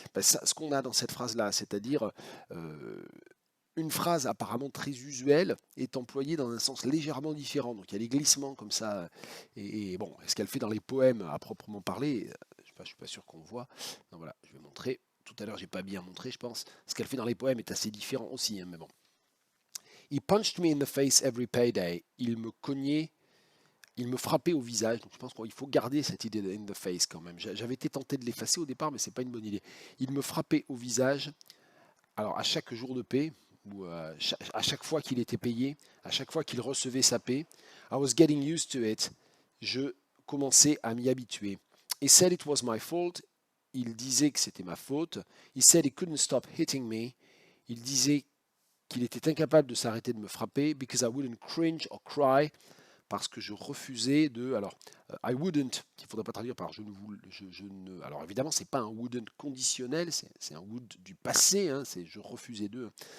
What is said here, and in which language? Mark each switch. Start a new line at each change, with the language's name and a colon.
French: Ce qu'on a dans cette phrase-là, c'est-à-dire une phrase apparemment très usuelle est employée dans un sens légèrement différent. Donc il y a des glissements comme ça. Et bon, ce qu'elle fait dans les poèmes à proprement parler, je suis pas sûr qu'on voit. Non, voilà, je vais montrer. Tout à l'heure, j'ai pas bien montré, je pense. Ce qu'elle fait dans les poèmes est assez différent aussi, hein, mais bon. He punched me in the face every payday. Il me cognait, il me frappait au visage. Donc je pense qu'il faut garder cette idée de
English: in the face
French: quand même. J'avais été tenté de l'effacer au départ, mais c'est pas une bonne idée. Il me frappait au visage. Alors à chaque jour de paix, ou à chaque fois qu'il était payé, à chaque fois qu'il recevait sa paix,
English: I was getting used to it.
French: Je commençais à m'y habituer.
English: He said it was my fault.
French: Il disait que c'était ma faute.
English: He said he couldn't stop hitting me.
French: Il disait qu'il était incapable de s'arrêter de me frapper
English: because I wouldn't cringe or cry,
French: parce que je refusais de. Alors, I wouldn't, qu'il ne faudrait pas traduire par je ne voulais. Je ne, alors évidemment, c'est pas un wouldn't conditionnel, c'est un would du passé, hein, c'est je refusais de.